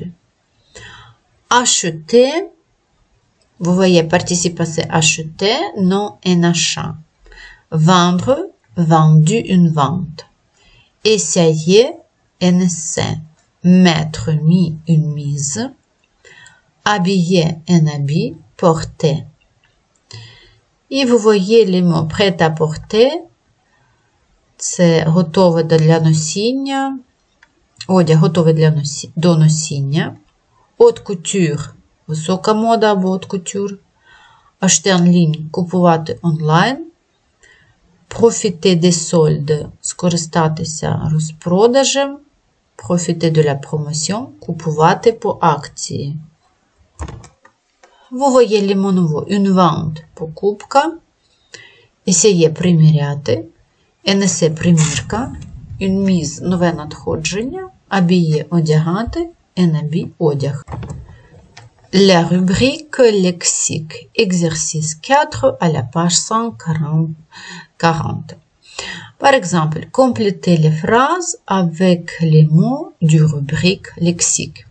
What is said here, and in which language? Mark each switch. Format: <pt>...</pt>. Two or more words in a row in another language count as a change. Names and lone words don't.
<fr>Par exemple, Acheter, vous voyez, participe passé acheter, non un achat. Vendre, vendu, une vente. Essayer, un essai. Mettre, mis, une mise. Habiller, un habit. Porter.</fr> <uk>І ви воєлімо</uk> <fr>prêt à porter.</fr> <uk>Це готове для носіння. Одяг готовий до носіння.</uk> <fr>Haute couture –</fr> <uk>висока мода або</uk> <fr>haute couture. Acheter en ligne –</fr> <uk>купувати онлайн.</uk> <fr>Profiter des soldes –</fr> <uk>скористатися розпродажем.</uk> <fr>Profiter de la promotion –</fr> <uk>купувати по акції.</uk> <fr>Vous voyez les mots nouveaux. Une vente – покупка. Essayer – приміряти. Un essai – примірка. Une mise –</fr> <uk>нове надходження.</uk> <fr>Habiller – одягати. Un habit – одяг. La rubrique lexique. Exercice 4 à la page 140. Par exemple, complétez les phrases avec les mots du rubrique lexique.</fr>